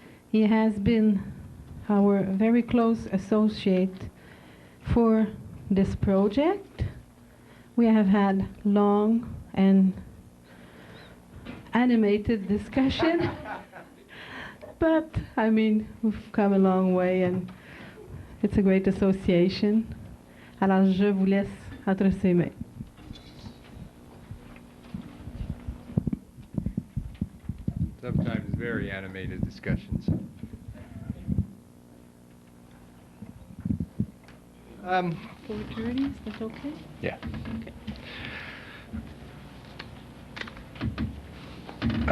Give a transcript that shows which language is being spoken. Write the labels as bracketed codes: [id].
[en] He has been our very close associate for this project. We have had long and animated discussion, but I mean, we've come a long way and it's a great association. [fr] Alors, je vous laisse entre ses mains. [en] Sometimes very animated discussions. 4:30, is that okay? Yeah. Okay.